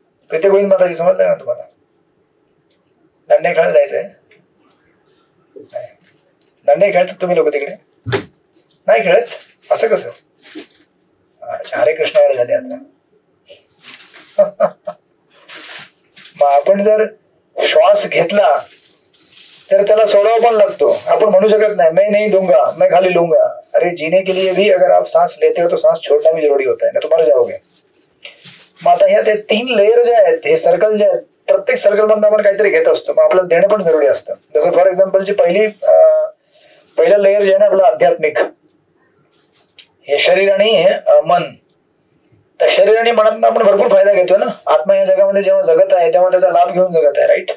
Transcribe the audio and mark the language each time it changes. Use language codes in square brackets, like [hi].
[mr] प्रीती गोविंद माताजी समजलं ना तुम्हाला, दंडे खेळायला जायचंय, दंडे खेळतात तुम्ही लोक तिकडे नाही खेळत, असं कसं. अच्छा हरे कृष्ण वाले झाले आता. मग आपण जर श्वास घेतला तर त्याला सोडावा पण लागतो. आपण म्हणू शकत नाही [hi] मैं नहीं दूंगा मैं खाली लूंगा. अरे जीने के लिए भी अगर आप सांस लेते हो तो सांस छोड़ना भी जरूरी होता है, [mr] ना तुम्हाला [hi] जाओगे. [mr] मग आता ह्या ते 3 लेयर जे आहेत, हे सर्कल जे आहेत, प्रत्येक सर्कल मधून आपण काहीतरी घेत असतो. मग आपल्याला देणं पण जरुरी असतं. जसं फॉर एक्झाम्पलची पहिलं लेयर जे आहे ना आपलं आध्यात्मिक, हे शरीर आणि मन. तर शरीर आणि मनातून आपण भरपूर फायदा घेतोय ना. आत्मा या जगामध्ये जेव्हा जगत आहे तेव्हा त्याचा लाभ घेऊन जगत आहे, राईट.